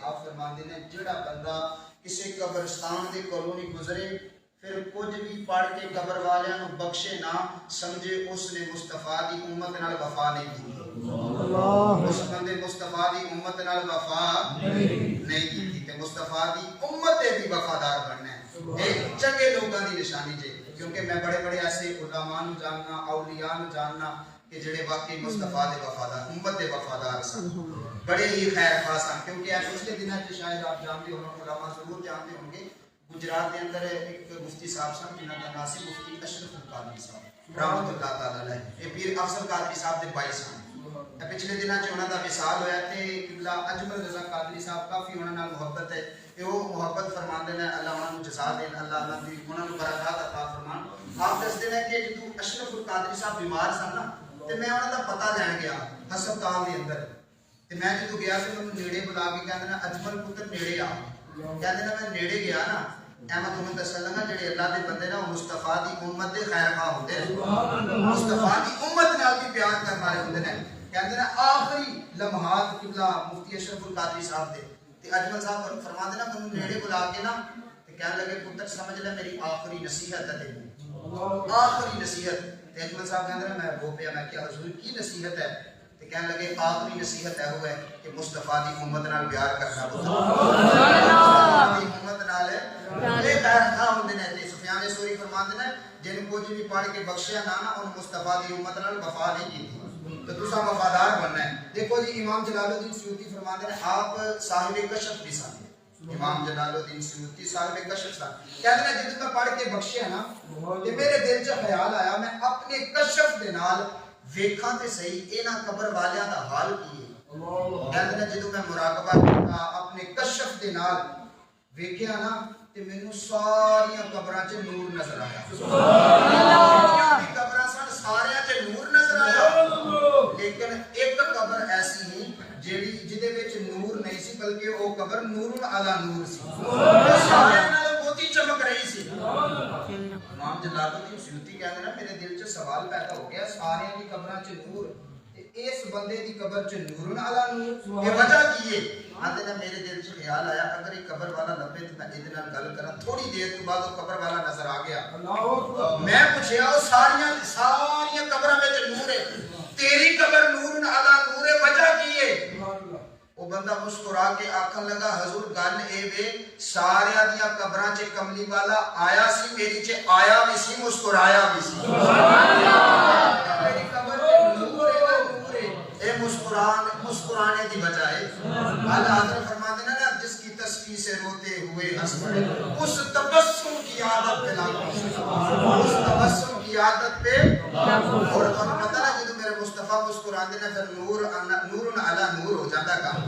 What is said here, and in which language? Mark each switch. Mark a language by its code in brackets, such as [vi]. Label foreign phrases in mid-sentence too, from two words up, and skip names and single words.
[pa] آپ فرماندے نے جڑا بندہ کسی قبرستان دے کولوں نہیں گزرے پھر کچھ بھی پڑھ کے قبر والیاں نو بخشے نہ سمجھے اس نے مصطفیٰ دی امت نال وفا نہیں کی. اس بندے مصطفیٰ دی امت نال وفا نہیں کی تے مصطفیٰ دی امت دے بھی وفادار بننا ہے. ایک چنگے لوگاں دی نشانی جے کیونکہ میں بڑے بڑے ایسے علماء نو جاننا اولیاء نو جاننا کہ جڑے واقعی مصطفیٰ دے وفادار امت دے وفادار سن بڑے ہی خیر خواہ سن. [ur] کیونکہ پچھلے دنوں چ شاید آپ جانتے ہو علماء ضرور جانتے ہوں گے گجرات کے اندر ایک مفتی صاحب سن [pa] جنہاں کا نام سی [ur] مفتی اشرف القادری صاحب رحمت اللہ تعالی علیہ. [pa] یہ پیر افضل قادری صاحب دے بھائی سن. پچھلے دنوں چ انہاں دا وصال ہویا تے قبلہ اجمل رضا قادری صاحب کافی انہاں نال محبت ہے. وہ محبت فرماندے نے [ur] اللہ انہاں نوں جزا دین [pa] اللہ انہاں دی انہاں نوں برکات عطا فرمان. آپ دسدے نے کہ جدوں اشرف القادری صاحب بیمار سن نا تے میں انہاں دا پتہ لین گیا ہسپتال دے اندر تے میں جدوں گیا تے مینوں نیڑے بلا کے کہندے نے اجمل پتر نیڑے آ. کہندے نے میں نیڑے گیا نا احمد محمد سلمہ جڑے اللہ دے بندے نا مصطفیٰ دی امت دے خیر خواہ ہوندے نے مصطفیٰ دی امت نال بھی پیار کرن والے ہوندے نے. کہندے نے آخری لمحات قبلہ مفتی اشرف القادری صاحب دے تے اجمل صاحب فرماندے نا مینوں نیڑے بلا کے نا تے کہن لگے پتر سمجھ لے میری آخری نصیحت ہے تینوں آخری نصیحت. تے اجمل صاحب کہندے نے میں رو پیا میں کیا حضور کی نصیحت ہے تے کہن لگے آخری نصیحت ہے وہ ہے کہ مصطفیٰ دی امت نال پیار کرنا مصطفیٰ دی امت نال اے خیر خواہ ہوندے نے. تے سفیان ثوری فرماندے نے جن کچھ بھی پڑھ کے بخشیا نہ نا ان مصطفیٰ دی امت نال وفا نہیں کیتی تو تساں وفادار بننا ہے. دیکھو جی امام جلال الدین سیوطی فرماندے نے آپ صاحب کشف بھی سن. امام جلال الدین سیوطی صاحب کشف سن. کہندے نے جدوں میں پڑھ کے بخشیا نا تے میرے دل چ خیال آیا میں اپنے کشف دے نال ویکھاں تے صحیح انہاں قبر والیاں دا حال کی ہے. کہندے نے جدوں میں مراقبہ کیتا اپنے کشف دے نال ویکھیا نا تے مینوں ساریاں قبراں چ نور نظر آیا. سبحان اللہ قبراں سن ساریاں چ نور نظر آیا لیکن ایک قبر ایسی ہی جیڑی جدے وچ نور نہیں سی بلکہ او قبر نور علی نور سی. ساریاں نال موتی چمک رہی سی. امام جلال الدین سیوطی کہندے نے میرے دل چ سوال پیدا ہو گیا ساریاں دی قبراں چ نور اس بندے دی قبر چ نور علی نور یہ وجہ کی ہے. آندے نے میرے دل چ خیال آیا اگر یہ قبر والا لبے تے میں ادھے نال گل کراں. تھوڑی دیر تو بعد وہ قبر والا نظر آ گیا. میں پوچھیا او ساریاں قبراں وچ نور ہے تیری قبر نور علی نور ہے وجہ کی ہے. وہ بندہ مسکرا کے آکھن لگا حضور گل اے وے ساریاں دیاں قبراں چ کملی والا آیا سی میری چ آیا بھی سی مسکرایا بھی سی. سبحان اللہ میری قبر چ نور ہے اے مسکرانے دی بجائے [ur] اعلی حضرت فرماتے ہیں نا جس کی تصفیح سے روتے ہوئے ہنس پڑے اس تبسم کی عادت پہ لاگو اس تبسم کی عادت پہ اور تمہیں [pa] پتہ نا جدو میرے مصطفیٰ مسکراندے نے پھر نور علی نور [ur] ہو جاتا کام.